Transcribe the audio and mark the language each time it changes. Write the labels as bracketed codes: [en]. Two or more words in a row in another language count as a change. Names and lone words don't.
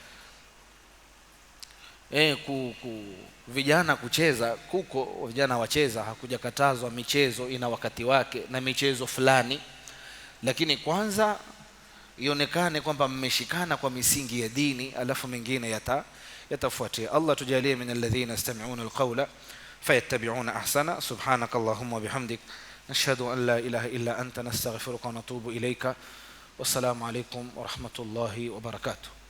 [sw] Vijana kucheza kuko, vijana wacheza, hakujakatazwa. Michezo ina wakati wake na michezo fulani, lakini kwanza ionekane kwamba mmeshikana kwa misingi ya dini, alafu mengine yatafuatia. [ar] Allah tujalie من الذين يستمعون القول فيتبعون أحسنه. سبحانك اللهم وبحمدك، نشهد أن لا إله إلا أنت، نستغفرك ونتوب إليك. والسلام عليكم ورحمة الله وبركاته.